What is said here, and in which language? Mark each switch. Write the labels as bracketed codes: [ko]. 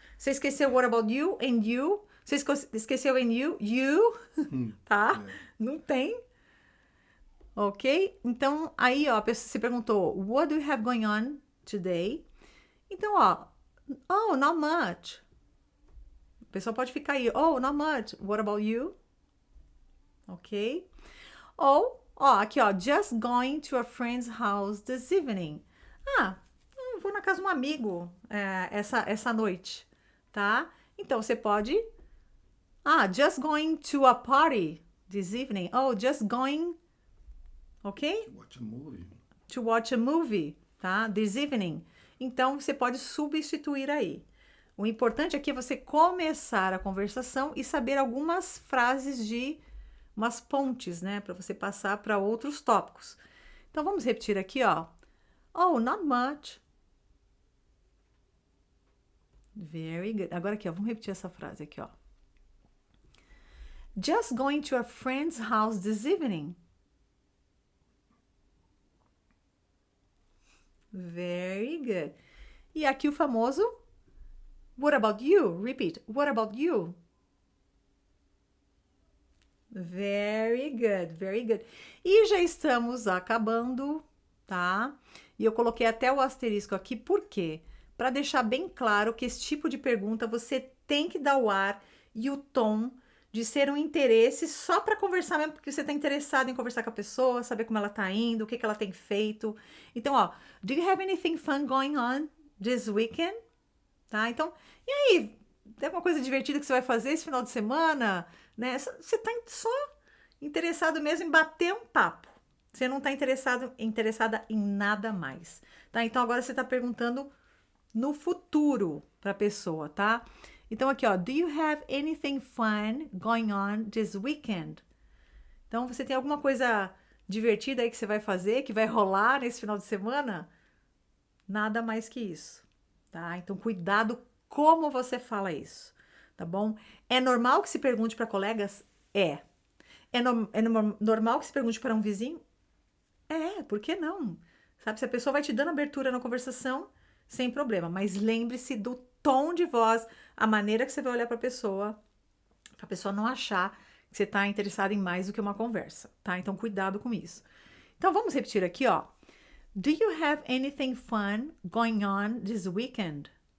[pt] Você esqueceu [en] what about you and you. Você esqueceu and you, tá? [pt] Não tem. Ok? Então, aí, ó, a pessoa se perguntou, [en] what do you have going on today? [pt] Então, ó, [en] oh, not much. [pt] A pessoa pode ficar aí, [en] oh, not much. What about you? Ok? [pt] Ou, ó, aqui, ó, [en] just going to a friend's house this evening. [pt] Eu vou na casa de um amigo essa noite, tá? Então, você pode, [en] just going to a party this evening. Oh, just going... Ok? To watch a movie, tá? This evening. [pt] Então, você pode substituir aí. O importante aqui é você começar a conversação e saber algumas frases umas pontes, né? Para você passar para outros tópicos. Então, vamos repetir aqui, ó. [en] Oh, not much. Very good. [pt] Agora aqui, ó. Vamos repetir essa frase aqui, ó. [en] Just going to a friend's house this evening. Very good. [pt] E aqui o famoso [en] what about you? Repeat. What about you? Very good, very good. [pt] E já estamos acabando, tá? E eu coloquei até o asterisco aqui, por quê? Para deixar bem claro que esse tipo de pergunta você tem que dar o ar e o tom de ser um interesse só para conversar mesmo, porque você está interessado em conversar com a pessoa, saber como ela está indo, o que ela tem feito. Então, ó, [en] do you have anything fun going on this weekend? [pt] Tá? Então, e aí? Tem alguma coisa divertida que você vai fazer esse final de semana? Né? Você está só interessado mesmo em bater um papo. Você não está interessada em nada mais, tá? Então, agora você está perguntando no futuro para a pessoa, tá? Então, aqui, ó, [en] do you have anything fun going on this weekend? [pt] Então, você tem alguma coisa divertida aí que você vai fazer, que vai rolar nesse final de semana? Nada mais que isso, tá? Então, cuidado como você fala isso, tá bom? É normal que se pergunte para colegas? É. É normal que se pergunte para um vizinho? É, por que não? Sabe, se a pessoa vai te dando abertura na conversação, sem problema. Mas lembre-se do tom de voz, a maneira que você vai olhar para a pessoa não achar que você está interessado em mais do que uma conversa, tá? Então, cuidado com isso. Então, vamos repetir aqui, ó. [en] Do you have anything fun going on this weekend?